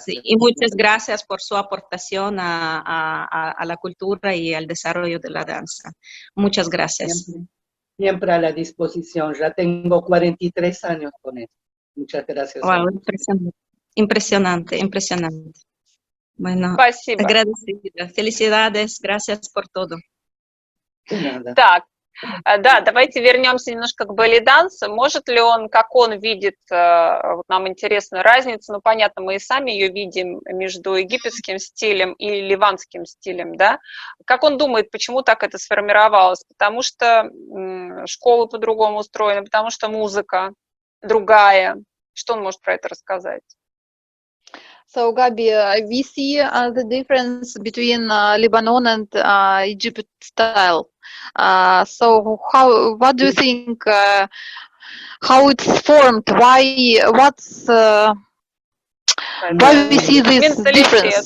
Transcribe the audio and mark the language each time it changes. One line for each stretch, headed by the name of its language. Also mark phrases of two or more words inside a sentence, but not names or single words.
Spanish: Sí, y muchas gracias por su aportación a la cultura y al desarrollo de la danza. Muchas gracias. Siempre a la disposición. Ya tengo 43 años con esto. Muchas gracias. Wow, impresionante. Bueno,
Russian: Спасибо.
Spanish: agradecida. Felicidades, gracias por todo.
Russian: Так, да, давайте вернемся немножко к Bellydance. Может ли он, как он видит, вот нам интересную разницу, ну, понятно, мы и сами ее видим между египетским стилем и ливанским стилем, да? Как он думает, почему так это сформировалось? Потому что школы по-другому устроены, потому что музыка другая. Что он может про это рассказать?
English: So, Gabi, we see the difference between Lebanon and Egypt style. So, what do you think? How it's formed? Why we see this difference?